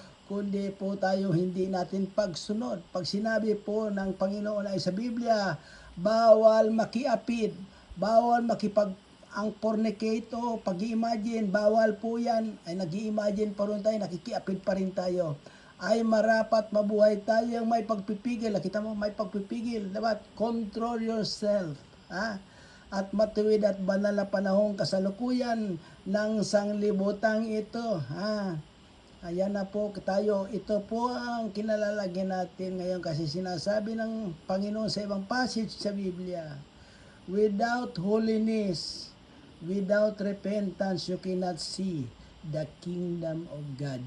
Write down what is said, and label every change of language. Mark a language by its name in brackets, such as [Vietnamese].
[Filipino] Kundi po tayo hindi natin pagsunod. Pag sinabi po ng Panginoon ay sa Biblia, bawal makiapid, bawal ang fornicator, pag-i-imagine, bawal po yan, ay nag-i-imagine pa rin tayo, nakikiapid pa rin tayo, ay marapat mabuhay tayo may pagpipigil. Kita mo, may pagpipigil. Dapat [English] control yourself. Ha? [Filipino] At matuwid at banal na panahong kasalukuyan ng sanglibutang ito. Ha? Ayan na po tayo. Ito po ang kinalalagyan natin ngayon kasi sinasabi ng Panginoon sa ibang passage sa Biblia, [English] without holiness, without repentance, you cannot see the kingdom of God.